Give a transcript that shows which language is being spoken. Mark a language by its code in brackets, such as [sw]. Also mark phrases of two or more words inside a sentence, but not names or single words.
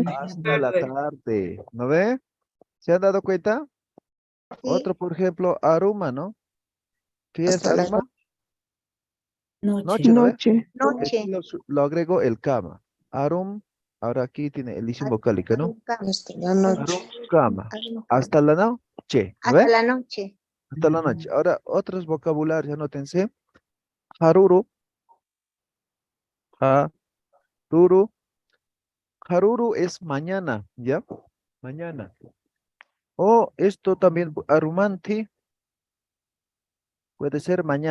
[es] Hasta la tarde, ¿no ve? ¿Se han dado cuenta? Sí. Otro, por ejemplo, aruma, ¿no? ¿Qué es Hasta la aruma? Noche. Noche, ¿no ve? Noche. Noche. Aquí lo agrego el kama. Arum, ahora aquí tiene edición vocálica, ¿no? hasta la noche. [ay] Arum, kama. [es] Aruma. Hasta la noche, ¿no Hasta ve? la noche. Hasta la noche. Ahora, otros vocabularios, anótense. [ay] Haruru, haruru. [es] Haruru es mañana, ¿ya? Mañana. O esto también, arumanti, puede ser mañana.